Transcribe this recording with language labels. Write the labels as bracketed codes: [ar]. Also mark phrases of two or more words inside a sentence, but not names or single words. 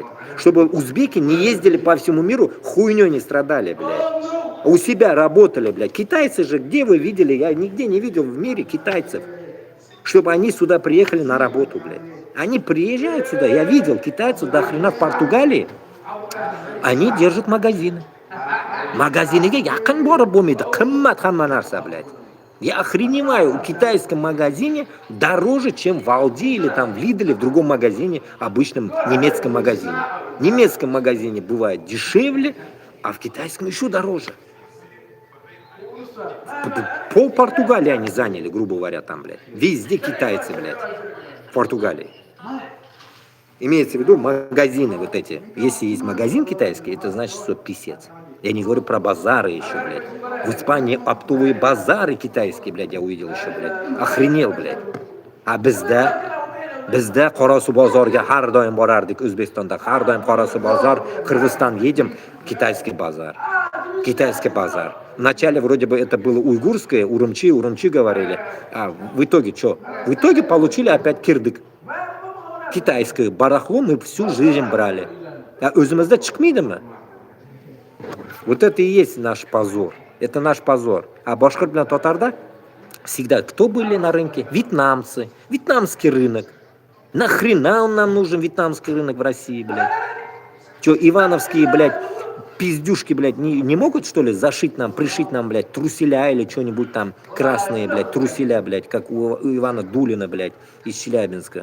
[ru] Чтобы узбеки не ездили по всему миру, хуйней не страдали, блядь. А у себя работали, блядь. Китайцы же, где вы видели? Я нигде не видел в мире китайцев. Чтобы они сюда приехали на работу, блядь. Они приезжают сюда. Я видел китайцев до хрена в Португалии. Они держат магазины. [uz] Магазиниga yaqin borib bo'lmaydi. Qimmat hamma narsa, [ru] блядь. Я охреневаю, в китайском магазине дороже, чем в Алди или там в Лиделе, в другом магазине, обычном немецком магазине. В немецком магазине бывает дешевле, а в китайском еще дороже. Пол Португалии они заняли, грубо говоря, там, блядь. Везде китайцы, блядь, в Португалии. Имеется в виду магазины вот эти. Если есть магазин китайский, это значит, что писец. Я не говорю про базары еще, блядь. В Испании оптовые базары китайские, блядь, я увидел еще, блядь. Охренел, блядь. [uz] А bizda Qorasuv bozorga har doim borardik. O'zbekistonda har doim Qorasuv bozor, Qirg'iziston [ru] едем, китайский базар. Китайский базар. Вначале вроде бы это было уйгурское, Урумчи говорили. А в итоге что? В итоге получили опять кирдык. Китайское барахло мы всю жизнь брали. [uz] А o'zimizda chiqmaydimi? [ru] Вот это и есть наш позор. Это наш позор. А башкир bilan татарда всегда кто были на рынке? Вьетнамцы. Вьетнамский рынок. Нахрена он нам нужен, вьетнамский рынок в России, блядь? Че, ивановские, блядь, пиздюшки, блядь, не могут, что ли, зашить нам, пришить нам, блядь, труселя или что-нибудь там красные, блядь, труселя, блядь, как у Ивана Дулина, блядь, из Челябинска.